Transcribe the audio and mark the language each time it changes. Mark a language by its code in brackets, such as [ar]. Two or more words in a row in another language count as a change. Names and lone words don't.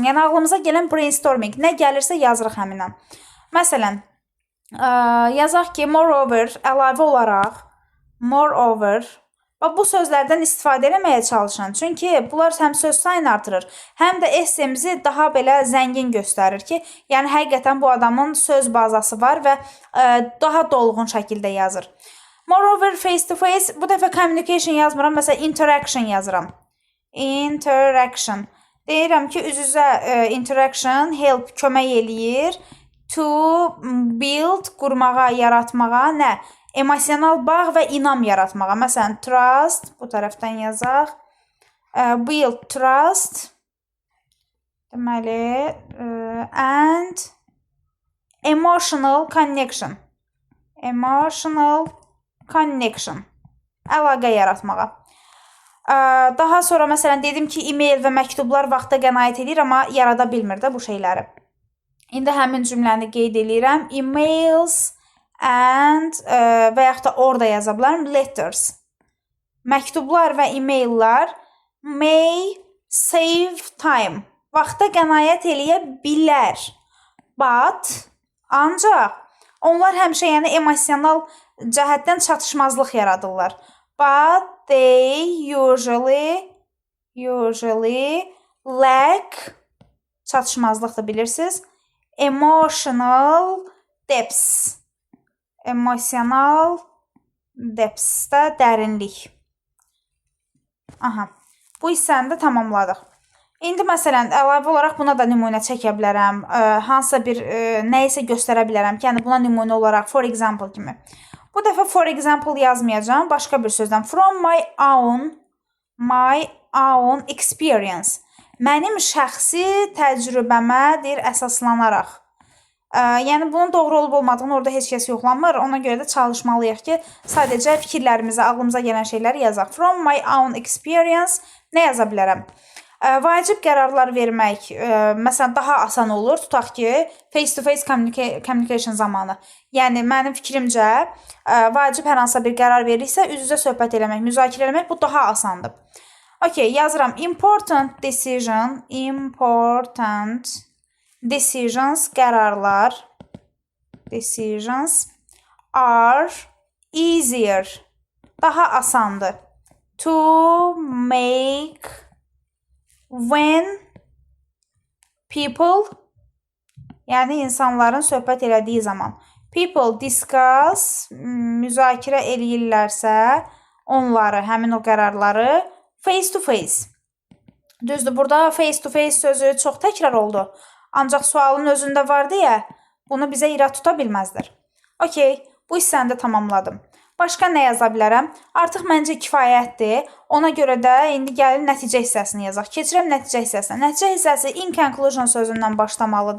[az] Yəni, ağlımıza gələn brainstorming, nə gəlirsə yazırıq həminən. Məsələn, yazaq ki, moreover, əlavə olaraq, moreover, bu sözlərdən istifadə eləməyə çalışın. Çünki bunlar həm söz sayını artırır, həm də essemizi daha belə zəngin göstərir ki, yəni həqiqətən bu adamın söz bazası var və daha dolğun şəkildə yazır. [en] Moreover, face-to-face, [az] bu dəfə communication yazmıram, məsələn, interaction yazıram. Interaction. Deyirəm ki, üz-üzə [en] interaction, help, [az] kömək eləyir. [en] To build, [az] qurmağa, yaratmağa, nə? Emosional bağ və inam yaratmağa. Məsələn, trust, bu tərəfdən yazaq. [en] Build trust. [az] Deməli, [en] and emotional connection. Emotional connection. [az] Əlaqə yaratmağa. Daha sonra, məsələn, dedim ki, e-mail və məktublar vaxta qənaət edir, amma yarada bilmir də bu şeyləri. İndi həmin cümləni qeyd edirəm. [en] Emails and [az] və yaxud da orada yaza bilərəm, letters. Məktublar və e-maillər [en] may save time. [az] Vaxta qənaət eləyə bilər. But, ancaq onlar həmişə yəni emosional cəhətdən çatışmazlıq yaradırlar. [en] But they usually usually lack, [az] çatışmazlıqdır bilirsiniz. [en] Emotional depths. Emotional depths [az] də dərinlik. Aha. Bu hissəni də tamamladıq. İndi məsələn, əlavə olaraq buna da nümunə çəkə bilərəm. Hansısa bir nəyisə göstərə bilərəm ki, yəni buna nümunə olaraq [en] for example [az] kimi. Bu dəfə [en] for example [az] yazmayacağım. Başqa bir sözdən. [en] From my own experience. [az] Mənim şəxsi təcrübəmə deyir əsaslanaraq. Yəni bunun doğru olub olmadığını orada heç kəs yoxlanmır. Ona görə də çalışmalıyıq ki, sadəcə fikirlərimizi, ağlımıza gələn şeyləri yazaq. [en] From my own experience [az] nə yaza bilərəm? Vacib qərarlar vermək, məsələn, daha asan olur. Tutaq ki, [en] face-to-face communication [az] zamanı. Yəni, mənim fikrimcə, vacib hər hansısa bir qərar verirsə, üz-üzə söhbət eləmək, müzakirə eləmək, bu daha asandır. Okay, yazıram. [en] Important decisions, qərarlar, decisions are easier, [az] daha asandır. [en] To make when people, [az] yəni insanların söhbət elədiyi zaman, [en] people discuss, [az] müzakirə eləyirlərsə, onları, həmin o qərarları [en] face to face. [az] Düzdür, burada [en] face to face [az] sözü çox təkrar oldu. Ancaq sualın özündə vardı ya, bunu bizə irad tuta bilməzdir. Okey, bu hissəni də tamamladım. Başqa nə yaza bilərəm? Artıq məncə kifayətdir. Ona görə də indi gəlin nəticə hissəsini yazaq. Keçirəm nəticə hissəsinə. Nəticə hissəsi [en] in conclusion [az] sözündən başlamalıdır.